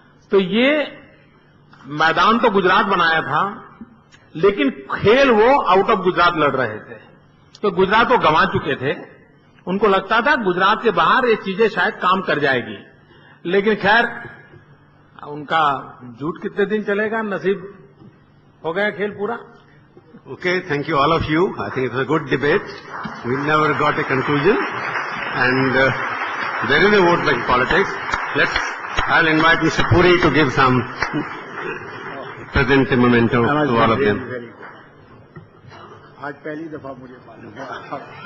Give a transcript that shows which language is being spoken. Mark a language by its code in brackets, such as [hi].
[hi] तो ये मैदान तो गुजरात बनाया था, लेकिन खेल वो आउट ऑफ गुजरात लड़ रहे थे। तो गुजरात को गंवा चुके थे, उनको लगता था गुजरात के बाहर ये चीजें शायद काम कर जाएगी, लेकिन खैर उनका झूठ कितने दिन चलेगा, नसीब हो गया खेल पूरा। [en] Okay, thank you all of you. I think it was a good debate. We never got a conclusion, and there is a vote bank politics. I'll invite Mr. Puri to give some present memento to all of them. [hi] आज पहली दफा मुझे मालूम हुआ।